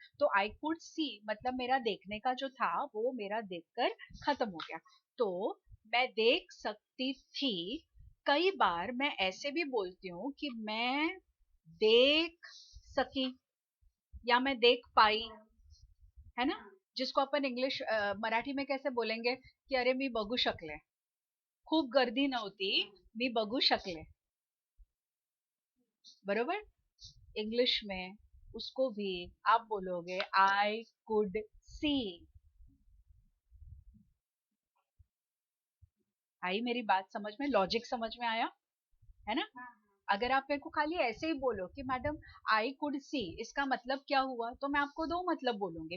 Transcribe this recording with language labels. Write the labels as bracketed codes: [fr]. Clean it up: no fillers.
[hi] तो [en] I could see [hi] मतलब मेरा देखने का जो था वो मेरा देखकर खत्म हो गया. तो मैं देख सकती थी. कई बार मैं ऐसे भी बोलती हूँ कि मैं देख सकी या मैं देख पाई, है ना. जिसको अपन इंग्लिश मराठी में कैसे बोलेंगे कि [mr] अरे मी बघू शकले, खूप गर्दी नव्हती, मी बघू शकले. बरोबर. [hi] इंग्लिश में उसको भी आप बोलोगे [en] I could see. [hi] आई मेरी बात समझ में? लॉजिक समझ में आया? है ना. अगर आप मेरे को खाली ऐसे ही बोलो कि मैडम [en] I could see, [hi] इसका मतलब क्या हुआ, तो मैं आपको दो मतलब बोलूंगी.